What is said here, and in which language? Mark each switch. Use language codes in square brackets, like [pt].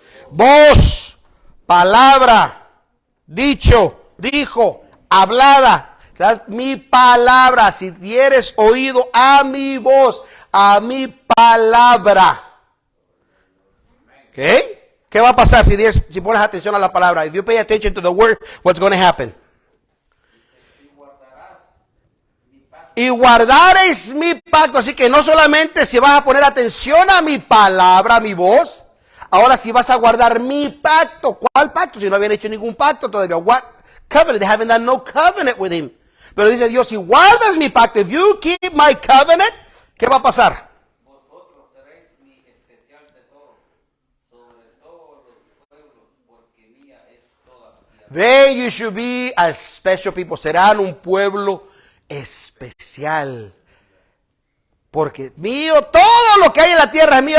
[es] Voz, palabra, dicho, dijo, hablada. Mi palabra, si dieres oído a mi voz, a mi palabra. ¿Ok? ¿Qué va a pasar si pones atención a la palabra? [en] If you pay attention to the word, what's going to happen? [es] Y guardaréis mi pacto. Así que no solamente si vas a poner atención a mi palabra, a mi voz, ahora si vas a guardar mi pacto. ¿Cuál pacto? Si no habían hecho ningún pacto todavía. [en] What covenant? They haven't done no covenant with him. [es] Pero dice Dios, si guardas mi pacto, [en] if you keep my covenant, [es] ¿qué va a pasar? Vosotros seréis mi especial tesoro sobre todos los pueblos, porque mía es toda la tierra. [en] Then you should be a special people. [es] Serán un pueblo especial. Porque mío, todo lo que hay en la tierra es mío.